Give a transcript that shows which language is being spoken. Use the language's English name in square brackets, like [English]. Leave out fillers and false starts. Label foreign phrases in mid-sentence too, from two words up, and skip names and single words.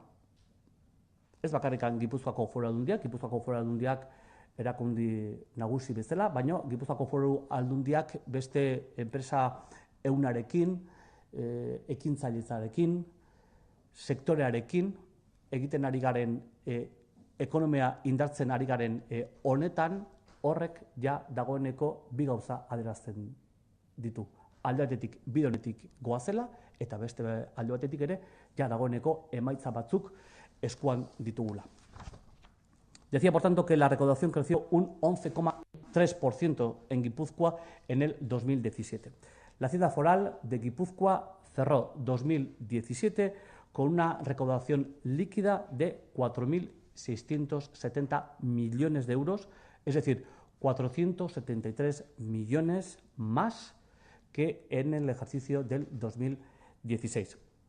[Basque] Ez bakarrikan Gipuzkoako Foru Aldundiak, Gipuzkoako Foru Aldundiak erakundi nagusi bezala, baina Gipuzkoako Foru Aldundiak beste enpresa ehunarekin, ekintzailetzarekin, sektorearekin, egiten ari garen ekonomia indartzen ari garen honetan, horrek ja dagoeneko bi gauza adierazten ditu. Alde batetik bide honetik goazela, eta beste alde batetik ere ja dagoeneko emaitza batzuk eskuan ditugula. [Spanish] Decía, por tanto, que la recaudación creció un 11,3% en Guipúzcoa en el 2017. La Hacienda Foral de Guipúzcoa cerró 2017 con una recaudación líquida de 4.670 millones de euros, es decir, 473 millones más que en el ejercicio del 2016.